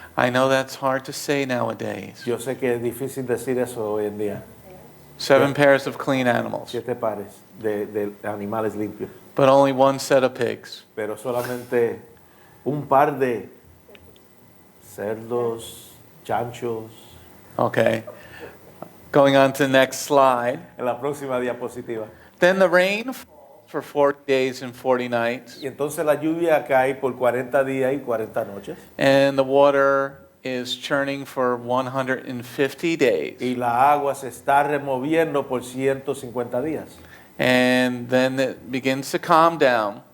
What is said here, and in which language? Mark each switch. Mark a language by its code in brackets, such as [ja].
[en] I know that's hard to say nowadays. [es] Yo sé que es difícil decir eso hoy en día. [en] 7 pairs of clean animals, [es] 7 pares de animales limpios, [en] but only 1 set of pigs. [es] pero solamente un par de cerdos, chanchos. [en] Okay. Going on to the next slide. [es] En la próxima diapositiva. [en] Then the rain falls for 40 days and 40 nights, [es] Y entonces la lluvia cae por 40 días y 40 noches. [en] and the water is churning for 150 days. [es] Y la agua se está removiendo por 150 días. [en] And then it begins to calm down,